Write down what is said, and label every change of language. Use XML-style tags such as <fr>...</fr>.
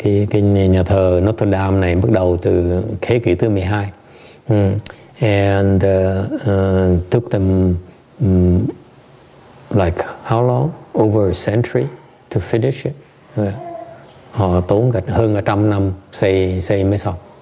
<vi>Cái nhà thờ Notre Dame này bắt đầu từ thế kỷ thứ 12.</vi> <en>And took them like how long? Over a century to finish it.</en> <vi>Họ tốn cả hơn 100 năm xây mới xong.</vi>